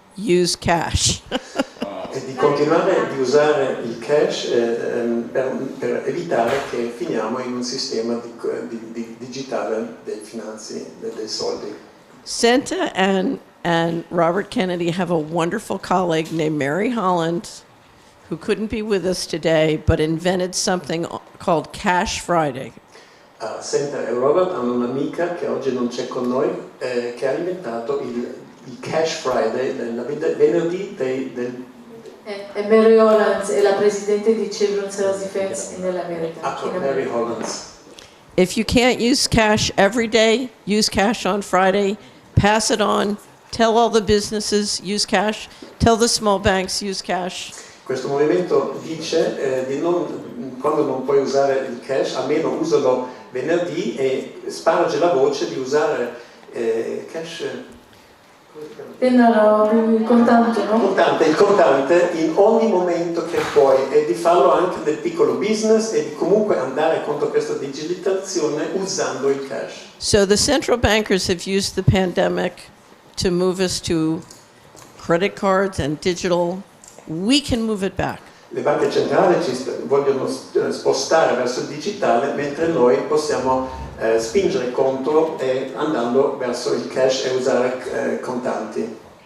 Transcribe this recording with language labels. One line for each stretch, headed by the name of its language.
English: Use cash.
Italian: E di continuare di usare il cash per evitare che finiamo in un sistema digitale dei finanzi, dei soldi.
English: Senta and Robert Kennedy have a wonderful colleague named Mary Holland, who couldn't be with us today, but invented something called Cash Friday.
Italian: Senta e Robert hanno un'amica che oggi non c'è con noi, che ha inventato il Cash Friday, venerdì del... E Mary Holland è la presidente di Children's Health Defense nell'America. Mary Holland.
English: If you can't use cash every day, use cash on Friday, pass it on, tell all the businesses, use cash, tell the small banks, use cash.
Italian: Questo movimento dice di quando non puoi usare il cash, almeno usalo venerdì e sparge la voce di usare cash. Denaro, il contante, no? Il contante in ogni momento che puoi e di farlo anche nel piccolo business e di comunque andare contro questa digitalizzazione usando il cash.
English: So the central bankers have used the pandemic to move us to credit cards and digital. We can move it back.
Italian: Le banche centrali vogliono spostare verso il digitale, mentre noi possiamo spingere contro e andando verso il cash e usare contanti.